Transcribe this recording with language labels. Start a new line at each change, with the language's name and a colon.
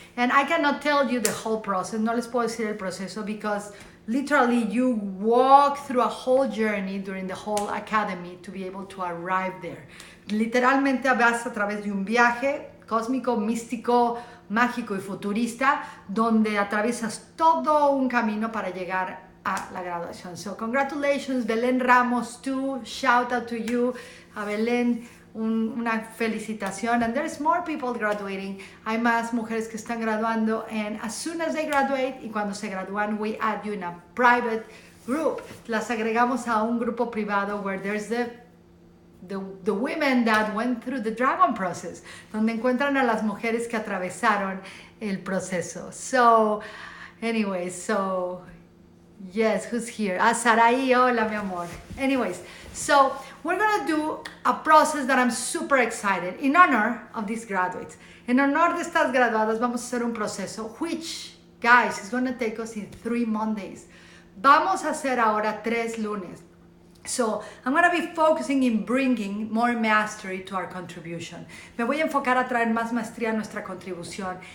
English: And I cannot tell you the whole process,
Spanish: no les puedo decir el proceso,
English: because literally you walk through a whole journey during the whole academy to be able to arrive there.
Spanish: Literalmente vas a través de un viaje cósmico, místico, mágico y futurista, donde atraviesas todo un camino para llegar a la graduación.
English: So congratulations, Belén Ramos, too. Shout out to you, a Belén.
Spanish: Una felicitación,
English: and there's more people graduating.
Spanish: Hay más mujeres que están graduando,
English: and as soon as they graduate,
Spanish: y cuando se gradúan,
English: we add you in a private group.
Spanish: Las agregamos a un grupo privado
English: where there's the women that went through the dragon process,
Spanish: donde encuentran a las mujeres que atravesaron el proceso.
English: So, anyway, so yes, who's here? Saraí,
Spanish: hola mi amor.
English: Anyways, so we're gonna do a process that I'm super excited in honor of these graduates.
Spanish: En honor de estas graduadas vamos a hacer un proceso
English: which, guys, is gonna take us in 3 Mondays.
Spanish: Vamos a hacer ahora 3 lunes.
English: So I'm going to be focusing in bringing more mastery to our contribution.
Spanish: Me voy a enfocar a traer más maestría a nuestra contribución.